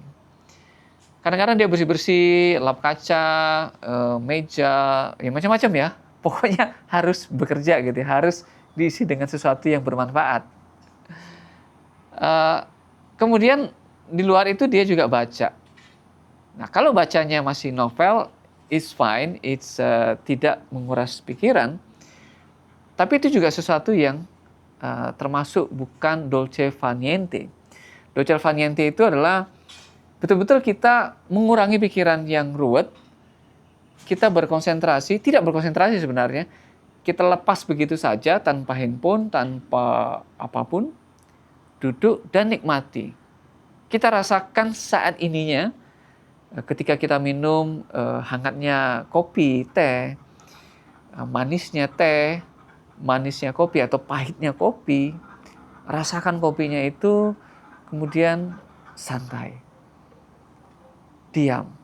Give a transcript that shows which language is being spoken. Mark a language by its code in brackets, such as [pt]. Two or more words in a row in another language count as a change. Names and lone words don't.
[id] Kadang-kadang dia bersih-bersih, lap kaca, meja, ya macam-macam ya. Pokoknya harus bekerja gitu, harus diisi dengan sesuatu yang bermanfaat. Kemudian di luar itu dia juga baca. Nah, kalau bacanya masih novel, [en] it's fine, it's [id] tidak menguras pikiran. Tapi itu juga sesuatu yang termasuk bukan [it] dolce fa niente. Dolce fa niente [id] itu adalah betul-betul kita mengurangi pikiran yang ruwet, kita berkonsentrasi, tidak berkonsentrasi sebenarnya, kita lepas begitu saja tanpa handphone, tanpa apapun, duduk dan nikmati. Kita rasakan saat ininya, ketika kita minum hangatnya kopi, teh, manisnya teh, manisnya kopi atau pahitnya kopi, rasakan kopinya itu, kemudian santai, diam.